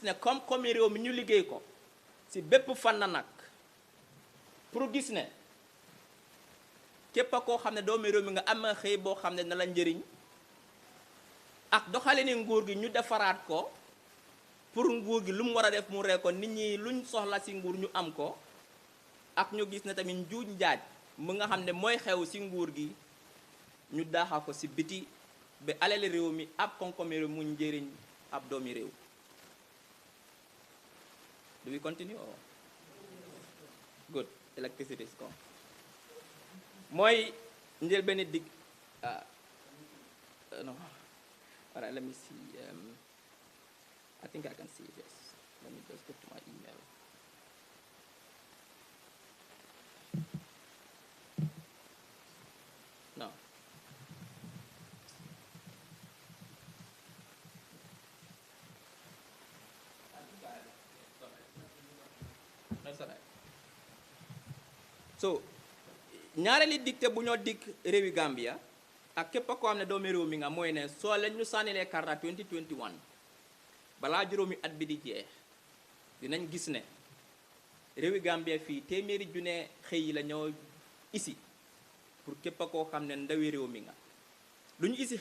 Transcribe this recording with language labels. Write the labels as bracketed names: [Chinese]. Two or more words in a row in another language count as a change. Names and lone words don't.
[Wolof] ne comme réew mi ñu liggéey ko si bépp fànn nag pour gis ne képp koo xam ne doomi réew mi nga am xëy boo xam ne na la njëriñ ak doxalini nguur gi ñu defaraat ko pour nguur gi lu mu war a def mu ree ko nit ñi luñ soxla si nguur ñu am ko ak ñu gis ne tamit njuuj njaaj mu nga xam ne mooy xew si nguur gi ñu daaxa ko si biti ba alali réew mi ab koom-koomi réew mu njëriñ ab doomi réew. [English] Do we continue or? Good. Electricity is gone. [Wolof] Mooy njël benn dig no. [English] All right, let me see. I think I can see it, yes. Let me just go to my email. No. That's all right. So, [Wolof] ñaareeli dicté bu ñoo dig réewi Gambia ak képp koo xam ne doomi réew mi nga mooy ne soo leen ñu sànnilee karta 2021 balaa juróomi at bi di jeex dinañ gis ne réewi Gambia fii téeméeri junne xëy yi la ñoo isi pour képp koo xam ne ndawi réew mi nga lu ñu isi